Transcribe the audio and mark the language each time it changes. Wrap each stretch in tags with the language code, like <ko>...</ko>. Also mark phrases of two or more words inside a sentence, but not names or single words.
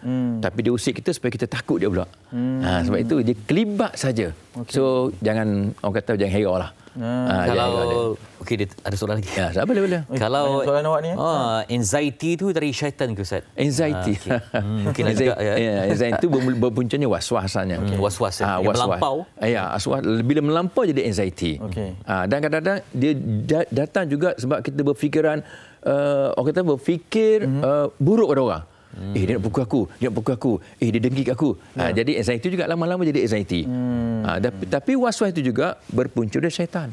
<ms>Tapi dia usik kita supaya kita takut dia pula. Sebab itu dia kelibat saja. So jangan, orang kata jangan herau lah. Kalau okey, ada soalan lagi. Ya, boleh. Kalau soalan awak ni, anxiety tu dari syaitan ke Ustaz? Anxiety. Mungkin juga ya. Anxiety itu berpuncanya was-was asalnya. Was-was ya. Was-was. Melampau. Ya, bila melampau jadi anxiety. Dan kadang-kadang dia datang juga sebab kita berfikiran, orang kata berfikir buruk pada orang. Dia nak pukul aku, dia dengki kat aku. Jadi anxiety juga lama-lama jadi anxiety. Tapi was-was itu juga berpunca dari syaitan.</ms>